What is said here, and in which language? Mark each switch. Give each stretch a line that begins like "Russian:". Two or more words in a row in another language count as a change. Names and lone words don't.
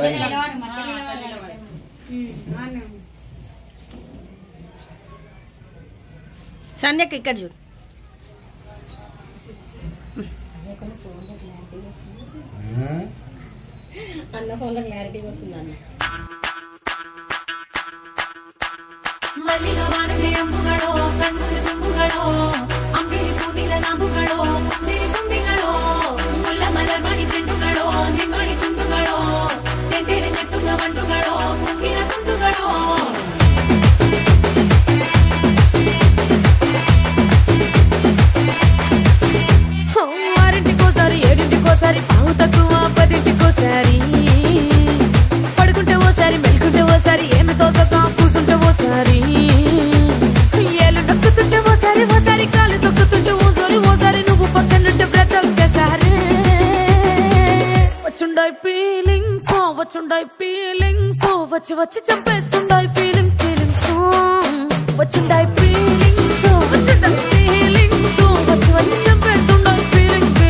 Telugu: సంధ్యకి ఇక్కడ చూడు. అన్న ఫోన్లో క్లారిటీ వస్తుంది అన్న.
Malayalam: മല്ലിഗ ബാണദെ അമ്പുകളോ കണ്ണുകള തുമ്പുകളോ അമ്പിളി കൂദില നാമുകളോ സിരി തുമ്പികളോ മുല്ല മലർ മണി ചെണ്ടുകളോ നിമ്മണി ചുണ്ടുകളോ തെന്തെരെ തെത്തുങ്ക മണ്ടുകളോ കുങ്കിന തുണ്ടുകളോ
Telugu: ఆరింటికోసారి ఏడింటికోసారి పావు తక్కువ పదింటికోసారి పడుకుంటే ఓసారి మెలుకుంటే ఓసారి ఏమి తోసక కూసుంటే ఓసారి ఏళ్ళు నొక్కుతుంటే ఓసారి ఓసారి కాలు తొక్కుతుంటే ఓసారి ఓసారి నువ్వు పక్కనుంటే బ్రతొక్కసారి వచ్చుండాయి ఫీలింగ్స్ వచ్చి వచ్చి చంపేస్తుండాయి ఫీలింగ్స్ వచ్చుండాయి ఫీలింగ్స్ వచ్చుండాయి ఫీలింగ్స్ వచ్చి వచ్చి చంపేస్తుండాయి ఫీలింగ్స్